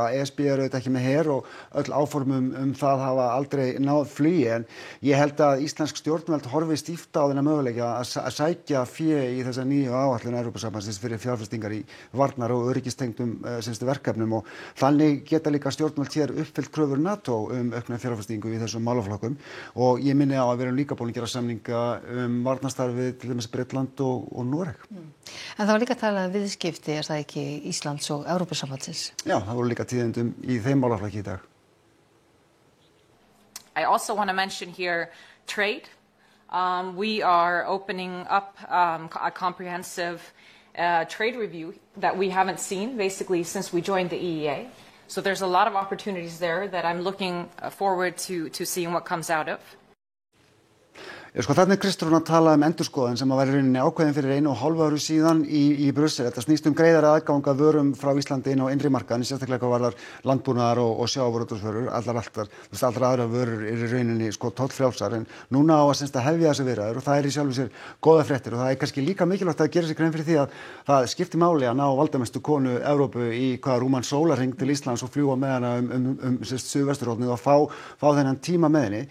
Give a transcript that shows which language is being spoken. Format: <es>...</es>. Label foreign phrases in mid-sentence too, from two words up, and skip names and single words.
<is>ESB auðvitað ekki með her og öll áform það hafa aldrei náð flugi en ég held að íslensk stjórnvöld horfi stíft á þennan möguleika að sækja fé í þessa nýju áætlun Evrópusambandsins fyrir fjárfestingar í varnar- og öryggistengdum verkefnum og þannig geta líka stjórnvöld hér uppfyllt kröfur NATO aukna fjárfestingu í þessum málaflokkum og ég minni á að við erum líka búin að gera samning varnarstarfið til dæmis Bretland og Noreg. En það var líka talað viðskipti, það ekki Íslands og Evrópusambandsins? Já, það voru líka tíðindum í þeim málaflokki í dag.</is> <en>I also want to mention here trade. We are opening up a comprehensive trade review that we haven't seen basically since we joined the EEA. So there's a lot of opportunities there that I'm looking forward to seeing what comes out of.</en> <is>Sko þarna Kristrún að tala endurskoðun sem að væri rauninni ákveðin fyrir 1,5 ári síðan í Brussel. Þetta snýst greiðari aðgang að vörum frá Íslandi inn á innri markaðinn, sérstaklega hvað varðar landbúnaðar og sjávarútvegsvörur, allar aðrar vörur eru í rauninni sko tollfrjálsar, en núna á að hefja þessi viðræður og það í sjálfu sér góða fréttir og það kannski líka mikilvægt að gera sér grein fyrir því að það skiptir máli að ná valdamestu konu Evrópu í rúman sólarhring til Íslands og fljúga með hana suðvesturhornið og fá þennan tíma með henni.</is>